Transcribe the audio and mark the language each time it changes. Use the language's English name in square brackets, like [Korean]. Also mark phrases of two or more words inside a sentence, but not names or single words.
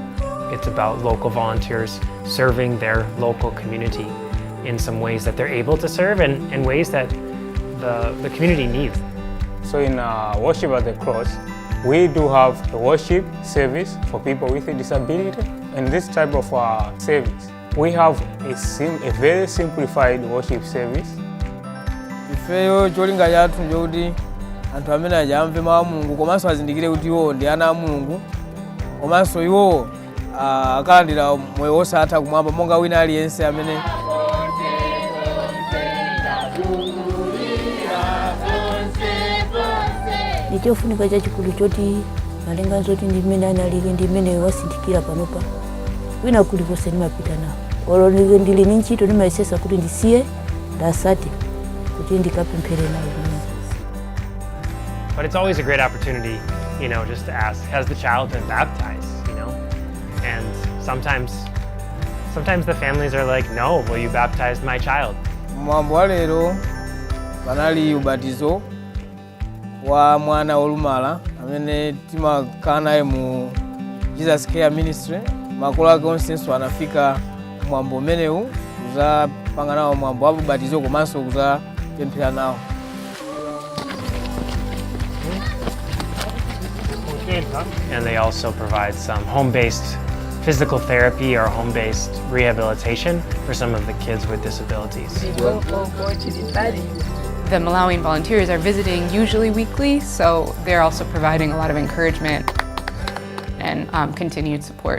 [English] It's about local volunteers serving their local community in some ways that they're able to serve and in ways that the community needs. So in Worship at the Cross, we do have a worship service for people with a disability. And this type of service, we have a very simplified worship service. [Nyanja] Ifeyo cholinga chathu njokuti anthu amene ajamve mawu a Mulungu komanso azindikire kuti iwo ndi ana a Mulungu, komanso iwo akalandira moyo wosatha kumwamba monga wina aliyense amene. Ndichofunika chachikulu choti malinga zoti ndi mmene analili ndi mmene wasindikira panopa wina kulikonse ndimapita nawo. Olo ndili ndi ntchito ndimayesesa kuti ndisiye ndasati kuti ndikapemphere nawo. [English] But it's always a great opportunity, just to ask, has the child been baptized, And sometimes the families are like, no, will you baptize my child? [Nyanja] Mwambo wa lero panali ubatizo wa mwana wolumala amene timakhala naye mu Jesus Care Ministry. Makolo ake onsenso anafika mwambo umenewu kuzapanga nawo mwambo wa ubatizo komanso kuzapemphera nawo. [English] And they also provide some home-based physical therapy or home-based rehabilitation for some of the kids with disabilities. The Malawian volunteers are visiting usually weekly, so they're also providing a lot of encouragement and continued support.